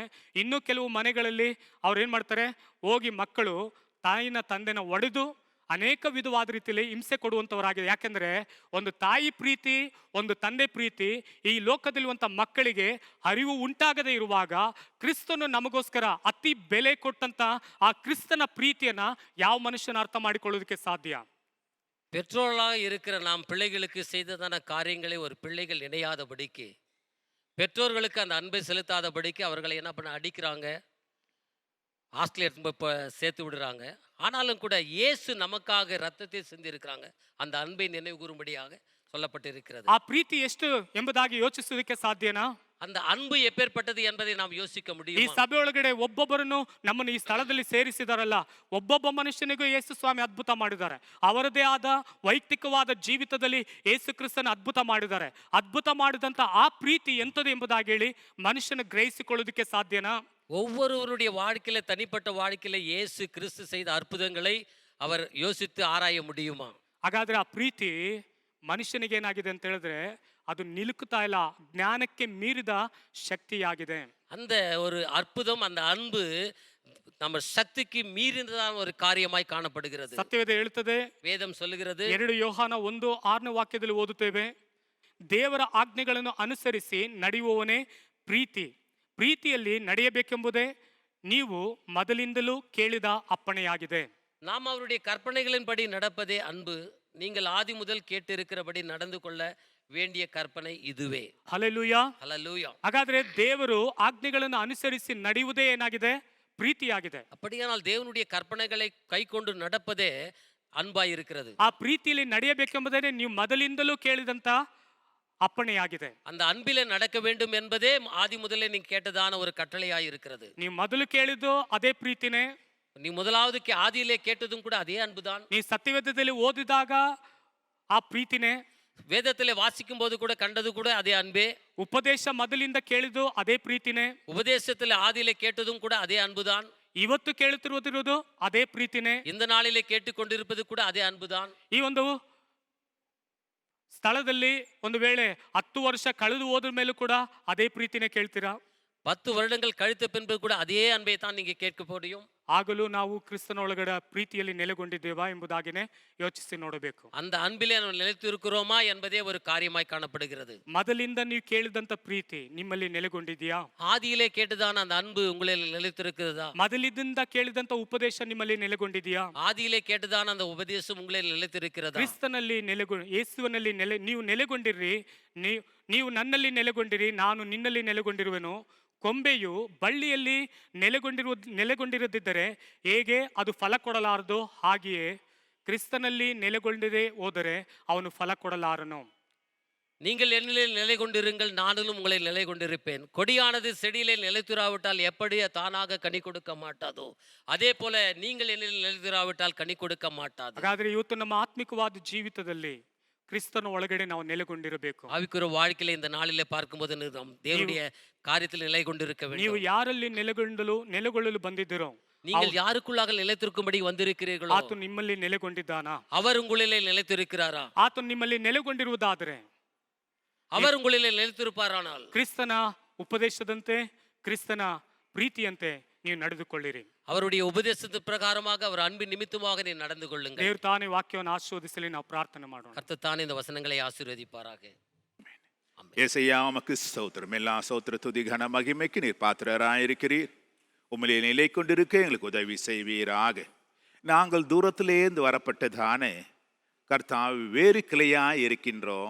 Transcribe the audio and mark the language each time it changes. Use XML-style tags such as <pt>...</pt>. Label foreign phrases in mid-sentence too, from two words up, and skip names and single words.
<kn>ಇನ್ನು ಕೆಲವು ಮನೆಗಳಲ್ಲಿ ಅವ್ರು ಏನ್ ಮಾಡ್ತಾರೆ, ಹೋಗಿ ಮಕ್ಕಳು ತಾಯಿನ ತಂದೆನ ಒಡೆದು ಅನೇಕ ವಿಧವಾದ ರೀತಿಯಲ್ಲಿ ಹಿಂಸೆ ಕೊಡುವಂಥವರಾಗಿದೆ. ಯಾಕೆಂದ್ರೆ ಒಂದು ತಾಯಿ ಪ್ರೀತಿ, ಒಂದು ತಂದೆ ಪ್ರೀತಿ ಈ ಲೋಕದಲ್ಲಿರುವಂಥ ಮಕ್ಕಳಿಗೆ ಅರಿವು ಉಂಟಾಗದೇ ಇರುವಾಗ ಕ್ರಿಸ್ತನು ನಮಗೋಸ್ಕರ ಅತಿ ಬೆಲೆ ಕೊಟ್ಟಂತ ಆ ಕ್ರಿಸ್ತನ ಪ್ರೀತಿಯನ್ನ ಯಾವ ಮನುಷ್ಯನ ಅರ್ಥ ಮಾಡಿಕೊಳ್ಳೋದಕ್ಕೆ ಸಾಧ್ಯ?</kn> <ta>பெற்றோர்களாக இருக்கிற நாம் பிள்ளைகளுக்கு செய்ததான காரியங்களை ஒரு பிள்ளைகள் நினையாதபடிக்கு, பெற்றோர்களுக்கு அந்த அன்பை செலுத்தாதபடிக்கு அவர்களை என்ன பண்ண அடிக்கிறாங்க, ஹாஸ்டலில் சேர்த்து விடுறாங்க. ஆனாலும் கூட இயேசு நமக்காக ரத்தத்தை சிந்தி இருக்கிறாங்க. அந்த அன்பை நினைவு கூறும்படியாக சொல்லப்பட்டிருக்கிறது.</ta> <kn>ಆ ಪ್ರೀತಿ ಎಷ್ಟು ಎಂಬುದಾಗಿ ಯೋಚಿಸುವುದಕ್ಕೆ ಸಾಧ್ಯನಾ?</kn> <ta>அந்த அன்பு எப்பேற்பட்டது என்பதை நாம் யோசிக்க</ta> <kn>ಈ</kn> <ta>முடியும்.</ta> <kn>ಸಭೆ ಒಳಗಡೆ ಒಬ್ಬೊಬ್ಬರನ್ನು ನಮ್ಮನ್ನು ಈ ಸ್ಥಳದಲ್ಲಿ ಸೇರಿಸಿದಾರಲ್ಲ, ಒಬ್ಬೊಬ್ಬ ಮನುಷ್ಯನಿಗೂ ಯೇಸು ಸ್ವಾಮಿ ಅದ್ಭುತ ಮಾಡಿದ್ದಾರೆ. ಅವರದೇ ಆದ ವೈಯಕ್ತಿಕವಾದ ಜೀವಿತದಲ್ಲಿ ಯೇಸು ಕ್ರಿಸ್ತನ ಅದ್ಭುತ ಮಾಡಿದ್ದಾರೆ. ಅದ್ಭುತ ಮಾಡಿದಂತ ಆ ಪ್ರೀತಿ ಎಂಥದ್ದು ಎಂಬುದಾಗಿ ಹೇಳಿ ಮನುಷ್ಯನ ಗ್ರಹಿಸಿಕೊಳ್ಳೋದಕ್ಕೆ ಸಾಧ್ಯನಾ?</kn> <ta>ஒவ்வொருவருடைய வாழ்க்கையில, தனிப்பட்ட வாழ்க்கையில இயேசு கிறிஸ்து செய்த அற்புதங்களை அவர் யோசித்து ஆராய முடியுமா?</ta> <kn>ಹಾಗಾದ್ರೆ ಆ ಪ್ರೀತಿ ಮನುಷ್ಯನಿಗೆ ಏನಾಗಿದೆ ಅಂತ ಹೇಳಿದ್ರೆ ಅದು ನಿಲುಕುತ್ತಾ ಇಲ್ಲ, ಜ್ಞಾನಕ್ಕೆ ಮೀರಿದ ಶಕ್ತಿಯಾಗಿದೆ.</kn> <ta>அந்த ஒரு அற்புதம், அந்த அன்பு நம்ம சக்திக்கு மீறினதான ஒரு காரியமாய் காணப்படுகிறது.</ta> <kn>ಸತ್ಯವೇದ ಹೇಳುತ್ತದೆ,</kn> <ta>வேதம் சொல்லுகிறது,</ta> <kn>2 ಯೋಹಾನ 1:6 ವಾಕ್ಯದಲ್ಲಿ ಓದುತ್ತೇವೆ, ದೇವರ ಆಜ್ಞೆಗಳನ್ನು ಅನುಸರಿಸಿ ನಡೆಯುವವನೇ ಪ್ರೀತಿ, ಪ್ರೀತಿಯಲ್ಲಿ ನಡೆಯಬೇಕೆಂಬುದೇ ನೀವು ಮೊದಲಿಂದಲೂ ಕೇಳಿದ ಅಪ್ಪಣೆಯಾಗಿದೆ.</kn> <ta>நாம் அவருடைய கற்பனைகளின்படி நடப்பதே அன்பு. நீங்கள் ஆதி முதல் கேட்டு இருக்கிறபடி நடந்து கொள்ள வேண்டிய கற்பனை இதுவே.</ta> <kn>ಹಲ್ಲೆಲೂಯಾ.</kn> <ta>ஹல்லேலூயா.</ta> <kn>ಹಾಗಾದ್ರೆ ದೇವರು ಆಜ್ಞೆಗಳನ್ನು ಅನುಸರಿಸಿ ನಡೆಯುವುದೇ ಏನಾಗಿದೆ? ಪ್ರೀತಿಯಾಗಿದೆ.</kn> <ta>அப்படியானால் தேவனுடைய கற்பனைகளை கைக்கொண்டு நடப்பதே அன்பாய் இருக்கிறது.</ta> <kn>ಆ ಪ್ರೀತಿಯಲ್ಲಿ ನಡೆಯಬೇಕೆಂಬುದೇ ನೀವು ಮೊದಲಿಂದಲೂ ಕೇಳಿದಂತ ಅಪ್ಪಣೆಯಾಗಿದೆ.</kn> <ta>அந்த அன்பிலே நடக்க வேண்டும் என்பதே ஆதி முதலே நீங்க கேட்டதான ஒரு கட்டளையாய் இருக்கிறது.</ta> <kn>ನೀವು ಮೊದಲು ಕೇಳಿದ್ದು ಅದೇ ಪ್ರೀತಿನೇ.</kn> <ta>நீ முதலாவது ஆதியிலே கேட்டதும் கூட அதே அன்புதான்.</ta> <kn>ನೀ ಸತ್ಯವೇದದಲ್ಲಿ ಓದಿದಾಗ ಆ ಪ್ರೀತಿನೇ.</kn> <ta>வேதத்திலே வாசிக்கும் போது கூட கண்டது கூட அதே அன்பே.</ta> <kn>ಉಪದೇಶ ಮೊದಲಿಂದ ಕೇಳಿದ್ದು ಅದೇ ಪ್ರೀತಿನೇ.</kn> <ta>உபதேசத்திலே ஆதியிலே கேட்டதும் கூட அதே அன்புதான்.</ta> <kn>ಇವತ್ತು ಕೇಳುತ್ತಿರುವುದು ಅದೇ ಪ್ರೀತಿನೇ.</kn> <ta>இந்த நாளிலே கேட்டுக்கொண்டிருப்பது கூட அதே அன்புதான்.</ta> <kn>ಈ ಒಂದು ಸ್ಥಳದಲ್ಲಿ ಒಂದು ವೇಳೆ 10 ವರ್ಷ ಕಳೆದು ಹೋದ್ರ ಮೇಲೂ ಕೂಡ ಅದೇ ಪ್ರೀತಿನೇ ಕೇಳ್ತೀರಾ?</kn> <ta>10 வருடங்கள் கழித்த பின்பு கூட அதே அன்பை தான் நீங்க கேட்க முடியும்.</ta> <kn>ಆಗಲೂ ನಾವು ಕ್ರಿಸ್ತನ ಒಳಗಡೆ ಪ್ರೀತಿಯಲ್ಲಿ ನೆಲೆಗೊಂಡಿದ್ದೇವಾ ಎಂಬುದಾಗಿನೇ ಯೋಚಿಸಿ ನೋಡಬೇಕು.</kn> <ta>அந்த அன்பிலே ನಾವು நிலைத்திருக்கிறோமா என்பதே ஒரு காரியமாய் காணப்படுகிறது.</ta> <kn>ಮೊದಲಿಂದ ನೀವು ಕೇಳಿದಂತ ಪ್ರೀತಿ ನಿಮ್ಮಲ್ಲಿ ನೆಲೆಗೊಂಡಿದೆಯಾ?</kn> <ta>ஆதியிலே கேட்டதான அந்த அன்பு உங்களில் நிலைத்திருக்கிறதா?</ta> <kn>ಮೊದಲಿಂದ ಕೇಳಿದಂತ ಉಪದೇಶ ನಿಮ್ಮಲ್ಲಿ ನೆಲೆಗೊಂಡಿದೆಯಾ?</kn> <ta>ஆதியிலே கேட்டதான அந்த உபதேசம் உங்களில் நிலைத்திருக்கிறதா?</ta> <kn>ಕ್ರಿಸ್ತನಲ್ಲಿ ಯೇಸುವಿನಲ್ಲಿ ನೀವು ನೆಲೆಗೊಂಡಿರಿ. ನೀವು ನನ್ನಲ್ಲಿ ನೆಲೆಗೊಂಡಿರಿ, ನಾನು ನಿನ್ನಲ್ಲಿ ನೆಲೆಗೊಂಡಿರುವೆನು. ಕೊಂಬೆಯು ಬಳ್ಳಿಯಲ್ಲಿ ನೆಲೆಗೊಂಡಿರದಿದ್ದರೆ ಹೇಗೆ ಅದು ಫಲ ಕೊಡಲಾರದು, ಹಾಗೆಯೇ ಕ್ರಿಸ್ತನಲ್ಲಿ ನೆಲೆಗೊಂಡಿದೆ ಹೋದರೆ ಅವನು ಫಲ ಕೊಡಲಾರನು.</kn> <ta>நீங்கள் என்னிலே நிலை கொண்டிருங்கள், நானும் உங்களை நிலை கொண்டிருப்பேன். கொடியானது செடியிலே நிலைத்திராவிட்டால் எப்படி தானாக கனி கொடுக்க மாட்டாதோ அதே போல நீங்கள் என்னிலே நிலைத்திராவிட்டால் கனி கொடுக்க மாட்டாது.</ta> <kn>ಹಾಗಾದ್ರೆ ಇವತ್ತು ನಮ್ಮ ಆತ್ಮಿಕವಾದ ಜೀವಿತದಲ್ಲಿ ಕ್ರಿಸ್ತನ ಒಳಗಡೆ ನಾವು ನೆಲೆಗೊಂಡಿರಬೇಕು.</kn> <ta>ஆவிக்குரிய வாழ்க்கையில இந்த நாளிலே பார்க்கும்போது நாம் தேவனுடைய காரியத்தில் நிலை கொண்டிருக்க</ta> <kn>ನೀವು</kn> <ta>வேண்டும்.</ta> <kn>ಯಾರಲ್ಲಿ ನೆಲೆಗೊಳ್ಳಲು ಬಂದಿದ್ದೀರೋ</kn> <ta>நீங்கள் யாருக்குள்ளாக நிலைத்திருக்கும்படி வந்திருக்கிறீர்களோ</ta> <kn>ಆತನು ನಿಮ್ಮಲ್ಲಿ ನೆಲೆಗೊಂಡಿದ್ದಾನಾ?</kn> <ta>அவர் உங்களிலே நிலைத்திருக்கிறாரா?</ta> <kn>ಆತನು ನಿಮ್ಮಲ್ಲಿ ನೆಲೆಗೊಂಡಿರುವುದಾದರೆ,</kn> <ta>அவர் உங்களிலே நிலைத்திருப்பாரானால்</ta> <kn>ಕ್ರಿಸ್ತನ ಉಪದೇಶದಂತೆ, ಕ್ರಿಸ್ತನ ಪ್ರೀತಿಯಂತೆ ನೀವು ನಡೆದುಕೊಳ್ಳಿರಿ.</kn> <ta>அவருடைய உபதேசத்து பிரகாரமாக அவர் அன்பின் நிமித்தமாக நீ நடந்து கொள்ளுங்கள்.</ta> <kn>ದೇವರು ತಾನೇ ವಾಕ್ಯವನ್ನು ಆಶೀರ್ವದಿಸಲಿ. ನಾವು ಪ್ರಾರ್ಥನೆ ಮಾಡೋಣ.</kn> <ta>கர்த்தர் தானே இந்த வசனங்களை ஆசீர்வதிப்பாராக. ஏசையா உமக்கு ஸ்தோத்திரம். எல்லா ஸ்தோத்திர துதி கன மகிமைக்கு நீர் பாத்திரராயிருக்கிறீர். உம்மிலே நிலை கொண்டிருக்க எங்களுக்கு உதவி செய்வீராக. நாங்கள் தூரத்திலேருந்து வரப்பட்டதானே கர்த்தாவே, வேறு கிளையாய் இருக்கின்றோம்.</ta>